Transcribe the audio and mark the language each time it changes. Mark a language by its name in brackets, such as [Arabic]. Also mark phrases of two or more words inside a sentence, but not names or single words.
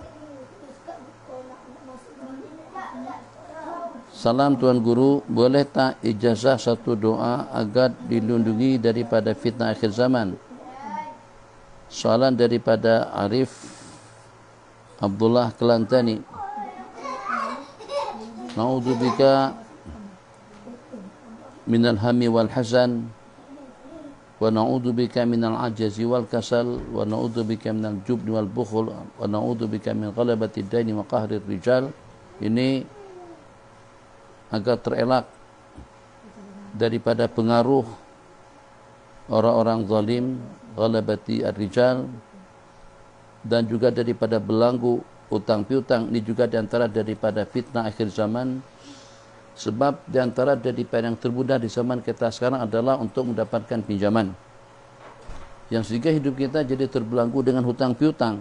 [Malay] Salam Tuan Guru, boleh tak ijazah satu doa agar dilindungi daripada fitnah akhir zaman? Soalan daripada Arif Abdullah Kelantani. [Arabic] نعوذ بك من الهم والحزن ونعوذ بك من العجز والكسل ونعوذ بك من الجبن والبخل ونعوذ بك من غلبة الدين وقهر الرجال. [Malay] Ini agar terelak daripada pengaruh orang-orang zalim, [Arabic] غلبة الرجال, [Malay] dan juga daripada belanggu utang piutang. Ini juga diantara daripada fitnah akhir zaman. Sebab diantara daripada yang termudah di zaman kita sekarang adalah untuk mendapatkan pinjaman, yang sehingga hidup kita jadi terbelanggu dengan hutang piutang.